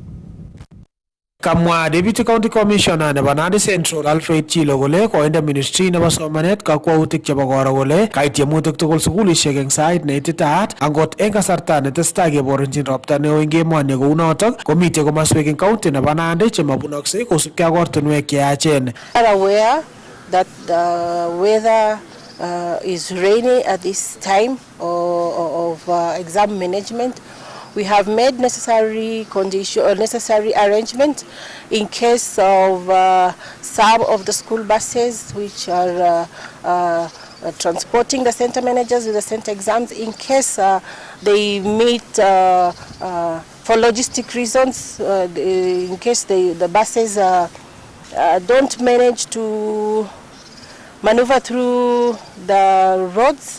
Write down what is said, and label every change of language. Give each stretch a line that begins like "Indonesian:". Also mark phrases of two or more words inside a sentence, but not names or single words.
Kalenjin: Kamwa
English: Deputy County Commissioner
Kalenjin: nebo Nandi Central Alfred Chilo kole koinde ministry nebo somanet kakwautik chebo koro kole kait tiemutik tugul sukulisiek eng sait neititaat angot eng kasarta netestai keborunchin ropta neo eng emoni kou notok komitei komaswek eng county nebo Nandi chemabunoksei kosubkei ak ortinwek cheyachen.
English: Aware that the weather is rainy at this time of exam management. We have made necessary necessary arrangements in case of some of the school buses which are transporting the center managers with the center exams, in case they meet for logistic reasons, in case the buses don't manage to maneuver through the roads.